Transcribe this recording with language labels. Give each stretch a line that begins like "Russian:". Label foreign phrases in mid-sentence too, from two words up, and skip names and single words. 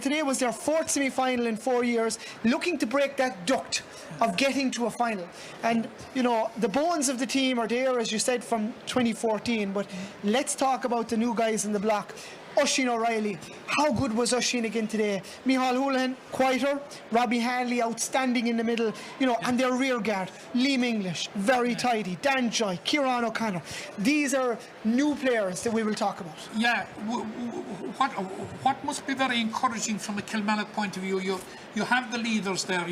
English: Today was their 4th semi-final in 4 years, looking to break that duct of getting to a final. And, the bones of the team are there, as you said, from 2014. But let's talk about the new guys in the block. Oisín O'Reilly, how good was Oisín again today? Micheál Houlihan, quieter. Robbie Hanley, outstanding in the middle. And their rear guard, Liam English, very tidy. Dan Joy, Kieran O'Connor. These are new players that we will talk about. Yeah, what must be very encouraging from a Kilmallock point of view, you have the leaders there.